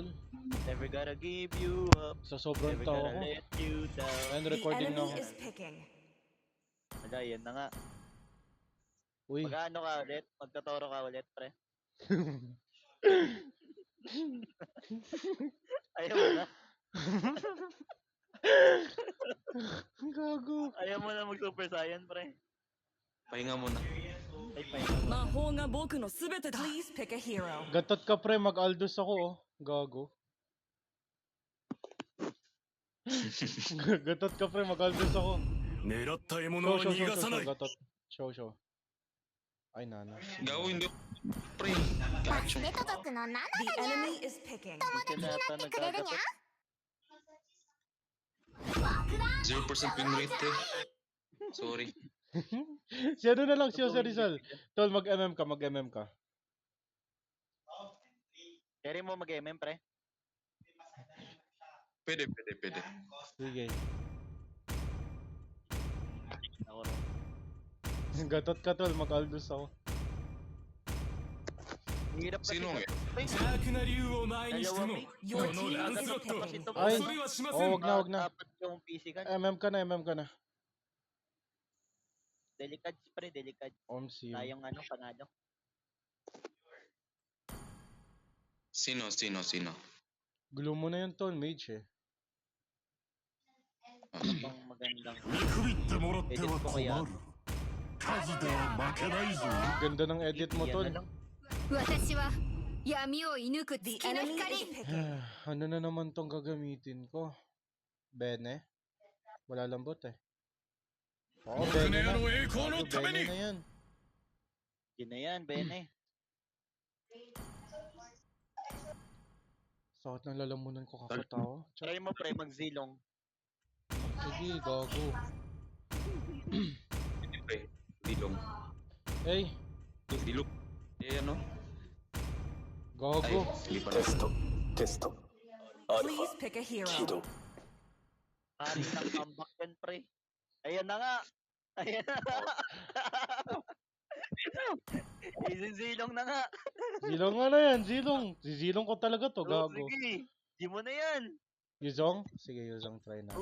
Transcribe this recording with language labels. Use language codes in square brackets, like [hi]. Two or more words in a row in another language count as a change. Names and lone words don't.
[en] Never gotta give you up. [tl] Sa sobrang [en] Never [tl] tawa [en] gotta [tl] ko. [en] let you down. [tl] Ayun, [en] The [tl] recording na [en] enemy [tl] ako. [en] is picking. [tl] Wala, yan na nga. Uy. Mag-ano ka ulit? Magtatoro ka ulit, pre. Ayaw mo na. Gago. Ayaw mo na mag-Super Saiyan, pre. Pahinga muna. Ay, pahinga mo. [ja] 魔法が僕のすべてだ。 [en] Please pick a hero. [tl] Gatot ka, pre. Mag-Aldous ako, oh. Gago. Gatot ka, pre. Mag-Aldous ako. [ja] 狙った獲物は [tl] Show, [ja] 逃がさない [tl] gatot. Show. Ay, nana. Gago, hindi. Pre, gachong. [ja] メト族の7 [en] The enemy is picking. [tl] Hindi ka na ata [ja] くれるにゃ [tl] nagkagatot. [en] 0% win rate, pre. [tl] Sorry. Si ano na lang siya, si Rizal. Tol, mag-MM ka. Carry mo mag-MM, pre. Pwede. Sige. Ako rin. Gatot ka, tol. Mag-Aldous ako. Ang hirap kasi. Sino nga? [ja] 邪悪な竜を前にしても [en] Your [ja] この [en] team [ja] ラン [en] is [ja] スロット [en] picking. [tl] ay. [ja] 恐れはしませ [tl] Oh, [ja] ん [tl] wag na. Dapat yung PC ka. MM ka na. Delikad, pre, delikad. Omsi. Tayong ano, panalo. Sino? Gulo mo na yun, tol. Mage, eh. Ano bang magandang... [ja] 見くびってもらっては [tl] Edit ko kaya. [ja] 困る数では負けないぞ [tl] Ganda ng edit mo, Yan tol. na lang. [ja] 私は闇を射抜く [en] The [ja] 月の [en] enemy [ja] 光 [en] is picking. [tl] Ano na naman tong gagamitin ko? Bene? Wala lambot, eh. Oo, [ja] 僕 [tl] Bene [ja] の [tl] na. [ja] 世の栄光の [tl] Gago, [ja] ため [tl] Bene に na yan. Yun na yan, Bene. Sakit ng lalamunan ko kakatawa. Tsaka, Try mo, pre, mag-zilong. sige, gago. Pre, dilong. Hey, Dilong. Eh, ano? Ay, gago. lipat. [ja] テスト [en] Please pick a hero. [tl] Hari ng comeback yan, pre. Ayan na nga. Ayan na nga. Isinsilong na nga. Zilong nga na yan, zilong. Zilong ko talaga to, Oo, gago. sige. Di mo na yan. Yuzong? Sige, Yuzong, try na.